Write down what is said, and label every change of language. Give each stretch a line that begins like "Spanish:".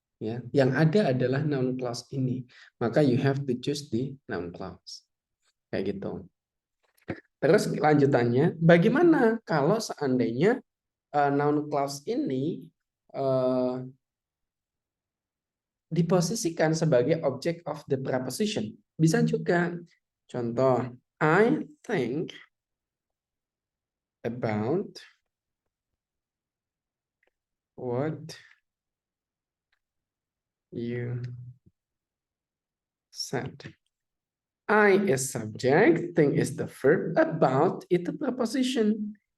Indonesian: Ya, yang ada adalah noun clause ini. Maka
English: you have to choose the noun clause.
Indonesian: Kayak gitu. Terus lanjutannya, bagaimana kalau seandainya noun clause ini diposisikan sebagai object of the preposition? Bisa juga. Contoh,
English: I think about what you said. I is subject, think is the verb, about
Indonesian: itu
English: preposition.